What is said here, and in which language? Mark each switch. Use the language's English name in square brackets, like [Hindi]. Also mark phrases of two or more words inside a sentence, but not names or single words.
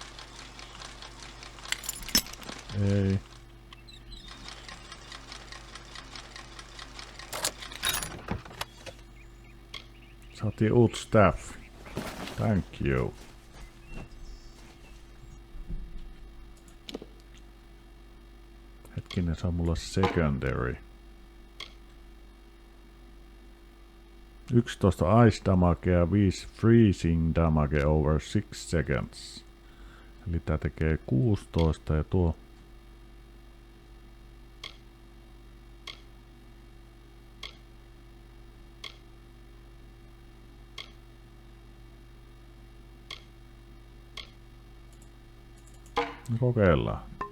[Finnish] Ei. Saatiin uut staff. [English] Thank you. [Finnish] Hetkinen, se on mulla secondary. [English] 11 ice damagea ja 5 freezing damage over 6 seconds. [Finnish] Eli tää tekee 16 ja tuo... Kokeillaan.